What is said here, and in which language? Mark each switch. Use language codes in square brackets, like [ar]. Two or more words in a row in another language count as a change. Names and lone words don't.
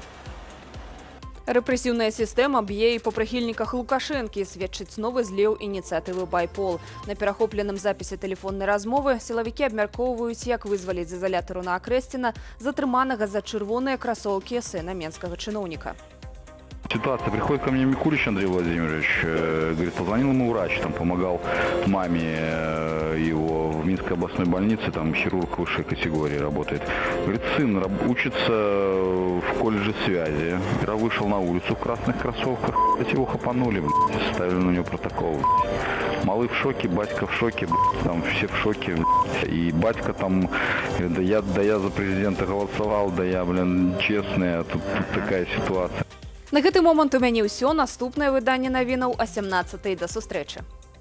[be] Рэпрэсіўная сістэма б'е і па прыхільніках Лукашэнкі, сведчыць новы злеў ініцыятывы «Байпол». На перахопленым запісе тэлефоннай размовы сілавікі абмяркоўваюць, як вызваліць з изолятару на Акрэсціна затрыманага за чырвоныя красоўкі сына менскага чыноўніка. [ru] Ситуация. Приходит ко мне Микулич Андрей Владимирович, говорит, позвонил ему врач, там помогал маме его в Минской областной больнице, там хирург высшей категории работает. Говорит, сын учится в колледже связи. Я вышел на улицу в красных кроссовках, его хапанули, ставили на него протокол. Малый в шоке, батька в шоке, там все в шоке. И батька там, да я за президента голосовал, да я, честный, а тут такая ситуация. [be] На гэты момант у мяне ўсё. Наступнае выданне навінаў о 17-й. Да сустрэчы.